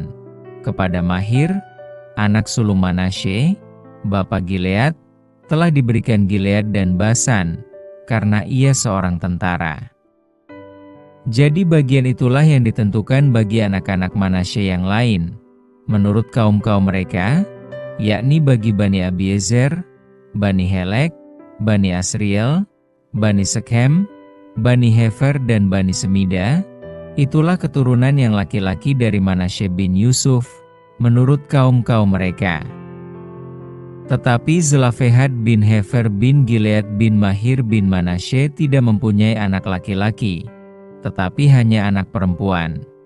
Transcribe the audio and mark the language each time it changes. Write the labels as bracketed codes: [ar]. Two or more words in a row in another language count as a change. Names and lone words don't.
[id] Kepada Mahir, anak sulung Manasye, bapa Gilead, telah diberikan Gilead dan Basan, karena ia seorang tentara. Jadi bagian itulah yang ditentukan bagi anak-anak Manasye yang lain, menurut kaum-kaum mereka, yakni bagi Bani Abiezer, Bani Helek, Bani Asriel, Bani Sekhem, Bani Hefer dan Bani Semida, itulah keturunan yang laki-laki dari Manasye bin Yusuf, menurut kaum-kaum mereka. Tetapi Zelafehad bin Hefer bin Gilead bin Mahir bin Manasye tidak mempunyai anak laki-laki, tetapi hanya anak perempuan.